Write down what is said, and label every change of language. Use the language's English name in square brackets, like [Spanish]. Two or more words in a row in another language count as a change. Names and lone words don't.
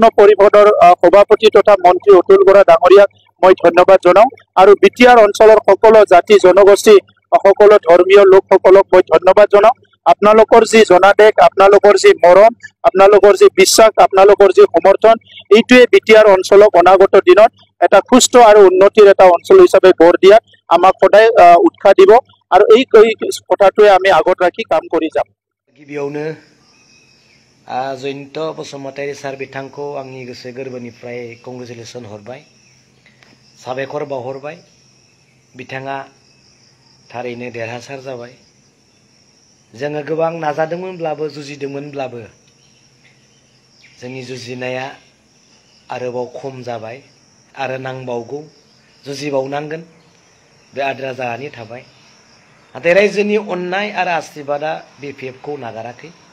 [Assamese] পৰিষদৰ সভাপতি তথা মন্ত্ৰী অতুল বৰা ডাঙৰীয়াক মই ধন্যবাদ জনাও আৰু বিটিআৰ অঞ্চলৰ সকলো জাতি জনগোষ্ঠী সকলো ধৰ্মীয় লোকসকলক মই ধন্যবাদ জনাও আপোনালোকৰ যি জনাদেশ আপোনালোকৰ যি মৰম আপোনালোকৰ যি বিশ্বাস আপোনালোকৰ যি সমৰ্থন এইটোৱে বিটিআৰ অঞ্চলক অনাগত দিনত এটা সুস্থ আৰু উন্নতিৰ এটা অঞ্চল হিচাপে গঢ় দিয়াত আমাক সদায় উৎসাহ দিব আৰু এই কথাটোৱে আমি আগত ৰাখি কাম কৰি যাম [Bodo] गिबियावनो जयন্ত बसुमतारी सार बिथांखौ आंनि गोसो गोरबोनिफ्राय कंग्रेचुलेसन हरबाय साबायखर बावहरबाय बिथाङा थारैनो देरहासार जाबाय जोङो गोबां नाजादोंमोनब्लाबो जुजिदोंमोनब्लाबो जोंनि जुजिनाया आरोबाव खम जाबाय आरो नांबावगौ जुजिबावनांगोन बे आद्रा जानानै थाबाय नाथाय रायजोनि अननाय आरो आशीर्बादा बिपिएफखौ नागाराखै